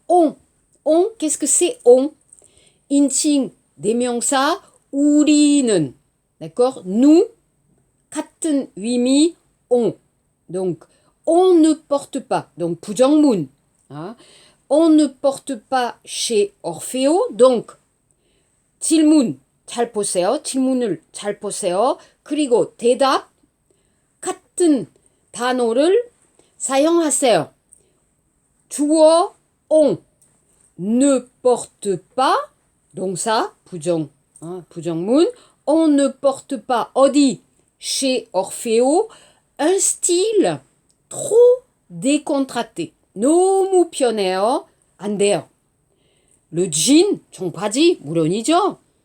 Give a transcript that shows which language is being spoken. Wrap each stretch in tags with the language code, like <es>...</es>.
<fr>On, qu'est-ce que c'est on?</fr> <ko>인칭 대명사 우리는.</ko> <fr>D'accord? Nous,</fr> <ko>같은 의미</ko> <fr>on. Donc, on ne porte pas. Donc, 부정문. Hein? On ne porte pas chez Orfeo.</fr> <ko>Donc, 질문 잘 보세요. 질문을 잘 보세요. 그리고 대답 같은 단어를 사용하세요.</ko> <fr>주어 on ne porte pas, donc ça, 부정, hein, 부정문. On ne porte pas, 어디, chez Orfeo, un style trop décontracté.</fr> <ko>너무 편해요. 안 돼요.</ko> <fr>Le jean,</fr> <ko>청바지, 물론이죠.</ko>